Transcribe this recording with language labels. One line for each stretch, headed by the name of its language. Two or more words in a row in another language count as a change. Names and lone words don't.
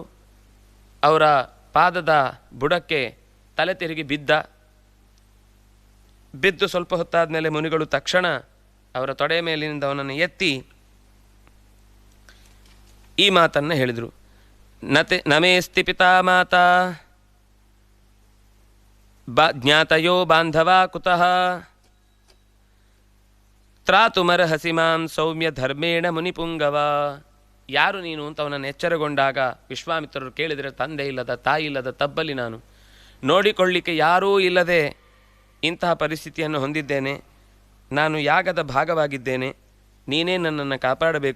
Kannada: ಅವರ ಪಾದದ ಬುಡಕ್ಕೆ ತಲೆ ತಿರುಗಿ ಬಿದ್ದು ಸ್ವಲ್ಪ ಹೊತ್ತಾದ ಮೇಲೆ ಮುನಿಗಳು ತಕ್ಷಣ ಅವರ ತೊಡೆ ಮೇಲಿನಿಂದ ಅವನನ್ನು ಎತ್ತಿ ಈ ಮಾತನ್ನು ಹೇಳಿದರು.
Sanskrit: ನಮೇಸ್ತಿ ಪಿತಾ ಮಾತಾ ಜ್ಞಾತಯೋ ಬಾಂಧವ ಕುತಃ ತ್ರಾತುಮರ್ಹಸಿ ಮಾಂ ಸೌಮ್ಯ ಧರ್ಮೇಣ ಮುನಿಪುಂಗವ.
Kannada: ಯಾರು ನೀನು ಅಂತ ಅವನನ್ನು ಎಚ್ಚರಗೊಂಡಾಗ ವಿಶ್ವಾಮಿತ್ರರು ಕೇಳಿದರೆ, ತಂದೆ ಇಲ್ಲದ ತಾಯಿ ಇಲ್ಲದ ತಬ್ಬಲಿ ನಾನು, ನೋಡಿಕೊಳ್ಳಿಕ್ಕೆ ಯಾರೂ ಇಲ್ಲದೆ ಇಂತಹ ಪರಿಸ್ಥಿತಿಯನ್ನು ಹೊಂದಿದ್ದೇನೆ. ನಾನು ಯಾಗದ ಭಾಗವಾಗಿದ್ದೇನೆ, ನೀನೇ ನನ್ನನ್ನು ಕಾಪಾಡಬೇಕು.